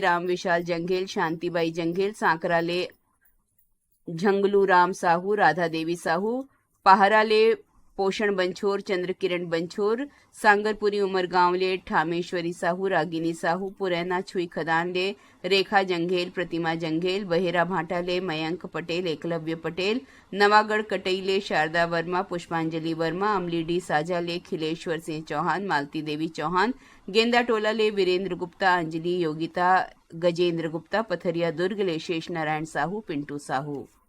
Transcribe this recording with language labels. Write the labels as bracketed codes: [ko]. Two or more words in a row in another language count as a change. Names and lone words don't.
[hne] राम विशाल जंघेल, शांतिबाई जंघेल, सांकरा ले झंगलू राम साहू, राधा देवी साहू, पहारा ले पोषण बंछोर, चंद्र किरण बंछोर, सांगरपुरी उमरगांव ले ठामेश्वरी साहू, रागिनी साहू, पुरैना छुई खदान ले रेखा जंघेल, प्रतिमा जंघेल, बहेरा भाटा ले मयंक पटेल, एकलव्य पटेल, नवागढ़ कटई ले शारदा वर्मा, पुष्पांजलि वर्मा, अमलीडी साझा ले खिलेश्वर सिंह चौहान, मालती देवी चौहान, गेंदा टोला ले वीरेंद्र गुप्ता, अंजलि योगिता, गजेंद्र गुप्ता, पथरिया दुर्ग ले शेष नारायण साहू, पिंटू साहू।